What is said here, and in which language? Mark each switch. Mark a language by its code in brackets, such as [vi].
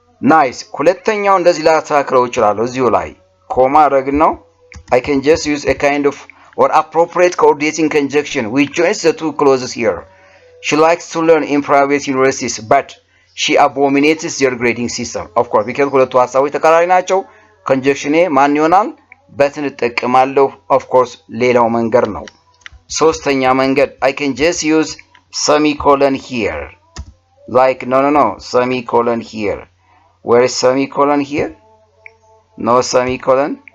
[am] ናይስ ሁለተኛው እንደዚህ ላስተካክለው ይችላል። እዚሁ ላይ ኮማ አደረግን ነው [en] I can just use a kind of or appropriate coordinating conjunction which joins the two clauses here. She likes to learn in private universities but she abominates their grading system. Of course because [am] ሁለቱ ሐሳቦች ተቃራኒ ናቸው። conjunction ማን ይሆናል? በትን እጠቀማለሁ። [en] of course [am] ሌላው መንገድ ነው። ሶስተኛ መንገድ [en] I can just use semicolon here. Like no semicolon here. Where is semicolon here? No semicolon.